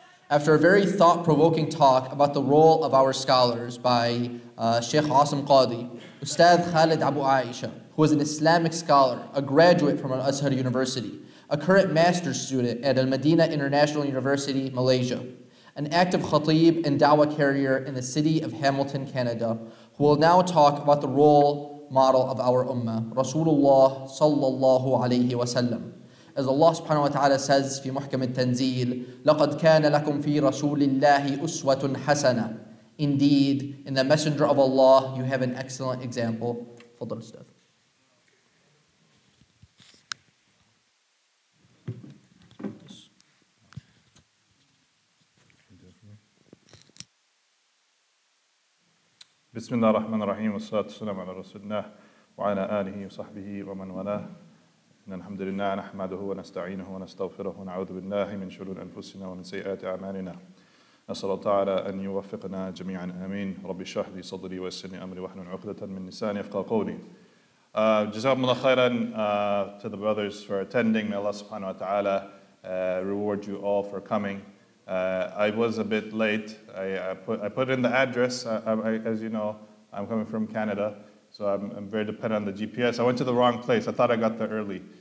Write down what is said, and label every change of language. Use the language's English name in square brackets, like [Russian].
[English] After a very thought-provoking talk about the role of our scholars by Sheikh Asim Qadi, Ustadh Khaled Abu Aishah, who is an Islamic scholar, a graduate from Al-Azhar University, a current master's student at Al-Madinah International University, Malaysia, an active khatib and dawah carrier in the city of Hamilton, Canada, who will now talk about the role model of our ummah, Rasulullah sallallahu alayhi wa sallam. As Allah subhanahu wa ta'ala says [Arabic] في محكم التنزيل, لَقَدْ كَانَ لَكُمْ فِي رَسُولِ اللَّهِ أُسْوَةٌ حَسَنَةٌ. [English] Indeed, in the Messenger of Allah, you have an excellent example. [Arabic] تفضل أستاذ. بسم الله الرحمن الرحيم والصلاة والسلام على رسول الله وعلى آله وصحبه ومن والاه. إن الحمد لله نحمده ونستعينه ونستغفره ونعوذ بالله من شرور أنفسنا ومن سيئات أعمالنا. نسأل الله تعالى أن يوفقنا جميعا آمين. رب اشرح لي صدري ويسر لي أمري واحلل عقدة من لساني يفقهوا قولي. [English] Jazakumullah khairan to the brothers for attending. May Allah subhanahu wa ta'ala reward you all for coming. I was a bit late. I put in the address. As you know, I'm coming from Canada, so I'm very dependent on the GPS. I went to the wrong place. I thought I got there early.